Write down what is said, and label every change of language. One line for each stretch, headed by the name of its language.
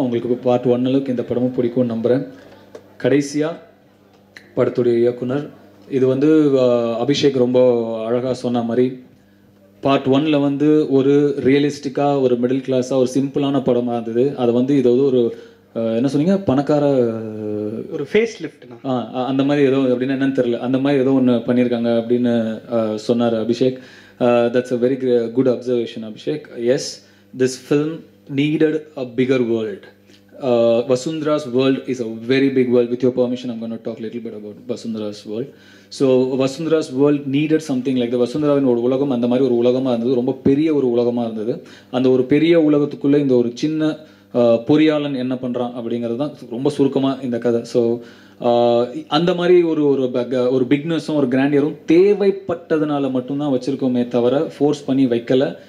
Tamil: அவங்களுக்கு பார்ட் 1 இந்த படமும் பிடிக்கும்னு நம்புகிறேன். கடைசியாக படத்துடைய இயக்குனர், இது வந்து அபிஷேக் ரொம்ப அழகாக சொன்ன மாதிரி பார்ட் 1ல் வந்து ஒரு ரியலிஸ்டிக்காக ஒரு மிடில் கிளாஸாக ஒரு சிம்பிளான படமாக இருந்தது. அதை வந்து இது ஒரு என்ன சொன்னீங்க, பணக்கார ஒரு ஃபேஸ் லிஃப்ட்னா அந்த மாதிரி ஏதோ அப்படின்னு என்னன்னு தெரியல, அந்த மாதிரி ஏதோ ஒன்று பண்ணியிருக்காங்க அப்படின்னு சொன்னார் Abhishek.
English: That's a very good observation Abhishek. Yes, this film needed a bigger world. Vasundhara's world is a very big world. With your permission, I'm going to talk a little bit about Vasundhara's world. So Vasundhara's world needed something like the
Tamil: Vasundharaவின் ஒரு உலகம் அந்த மாதிரி ஒரு உலகமாக இருந்தது, ரொம்ப பெரிய ஒரு உலகமாக இருந்தது. அந்த ஒரு பெரிய உலகத்துக்குள்ளே இந்த ஒரு சின்ன பொறியாளன் என்ன பண்ணுறான் அப்படிங்கிறது தான் ரொம்ப சுருக்கமாக இந்த கதை. ஸோ அந்த மாதிரி ஒரு பிக்னஸும் ஒரு கிராண்டியரும் தேவைப்பட்டதுனால மட்டும்தான் வச்சுருக்கோமே தவிர ஃபோர்ஸ் பண்ணி வைக்கலை.